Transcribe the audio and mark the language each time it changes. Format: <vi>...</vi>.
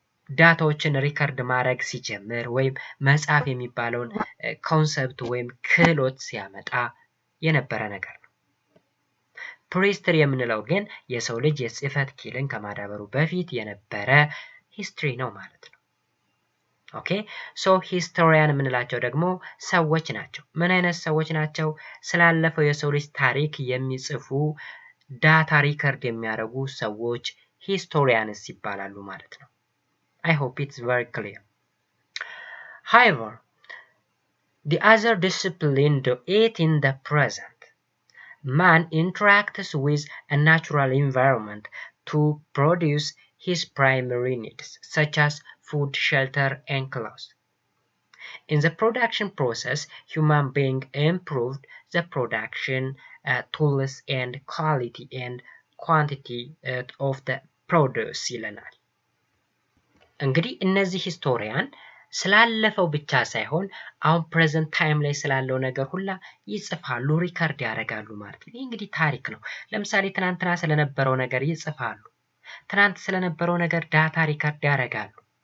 <am>ዳታዎችን ሪከርድ ማድረግ ሲጀምር ወይም መጽሐፍ የሚባለውን ኮንሰፕት ወይም ክህሎት ሲያመጣ የነበረ ነገር ነው። prehistory የምንለው ግን የሰው ልጅ የጽህፈት ኪልን ከማዳበሩ በፊት የነበረ ሂስትሪ ነው ማለት ነው። ኦኬ ሶ ሂስቶሪያን የምንላቸው ደግሞ ሰዎች ናቸው። ምን አይነት ሰዎች ናቸው? ስላለፈው የሰው ልጅ ታሪክ የሚጽፉ ዳታ ሪከርድ የሚያደርጉ ሰዎች ሂስቶሪያንስ ይባላሉ ማለት ነው።</am> <en>I hope it's very clear. However, the other discipline do it in the present. Man interacts with a natural environment to produce his primary needs, such as food, shelter, and clothes. In the production process, human beings improved the production tools and quality and quantity of the produce</en> <am>ይለናል። እንግዲህ እነዚህ ሂስቶሪያን ስላለፈው ብቻ ሳይሆን አሁን ፕሬዘንት ታይም ላይ ስላለው ነገር ሁላ ይጽፋሉ፣ ሪከርድ ያደርጋሉ ማለት ነው። ይህ እንግዲህ ታሪክ ነው። ለምሳሌ ትናንትና ስለነበረው ነገር ይጽፋሉ። ትናንት ስለነበረው ነገር ዳታ ሪከርድ ያደርጋሉ።</am>